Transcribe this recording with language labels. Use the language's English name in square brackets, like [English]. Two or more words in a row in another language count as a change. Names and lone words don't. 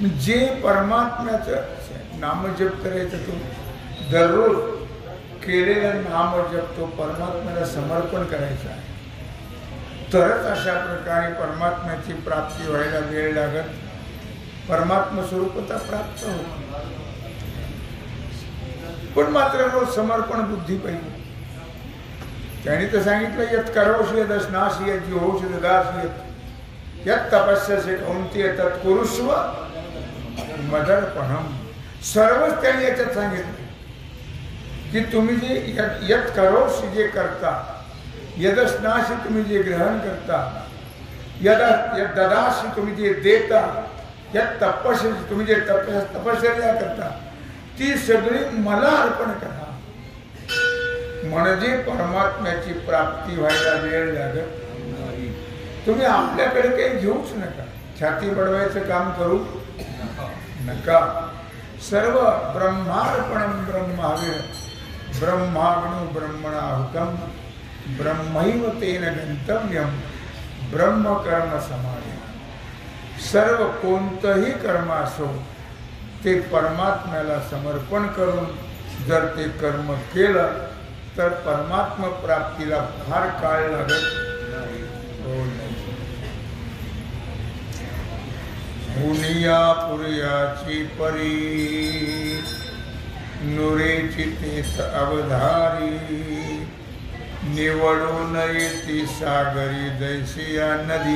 [Marathi] जे परमात्म्याचं नामजप करायचं, तो दररोज केलेला नामजप तो परमात्म्याला समर्पण करायचा आहे, तरच अशा प्रकारे परमात्म्याची प्राप्ती व्हायला वेळ लागत, परमात्म स्वरूपता प्राप्त होते। पण मात्र रोज समर्पण बुद्धी पाहिजे। त्यांनी तर सांगितलं [Sanskrit] यत् करोषि यदश्नासि यज्जुहोषि ददासि यत् तपस्यसि कौन्तेय तत्कुरुष्व मदर्पणम। [Marathi] सर्वच त्यांनी याच्यात सांगितलं की तुम्ही जे [Sanskrit] यत् करोषि [Marathi] जे करता, यदश्नासि तुम्ही जे ग्रहण करता, [Sanskrit] यद ददासि [Marathi] तुम्ही जे देता, [Sanskrit] यत् तपस्यसि [Marathi] तुम्ही जे तपश्चर्या करता, ती सगळी मला अर्पण करा, म्हणजे परमात्म्याची प्राप्ती व्हायला वेळ लागत नाही। तुम्ही आपल्याकडे काही घेऊच नका, छाती बडवायचं काम करू नका। [Sanskrit] सर्व ब्रह्मार्पणम ब्रह्मावीर ब्रह्माग्नो ब्रह्मणाहुतम ब्रह्मैव तेन गंतव्यम ब्रह्म कर्म समाधी। [Marathi] सर्व कोणतंही कर्म असो ते परमात्म्याला समर्पण करून जर ते कर्म केलं तर परमात्म प्राप्तीला फार काळ लागत नाही। मुनिया पुरयाची परी नुरेची तेथ अवधारी, निवडून येती सागरी जैसी या नदी।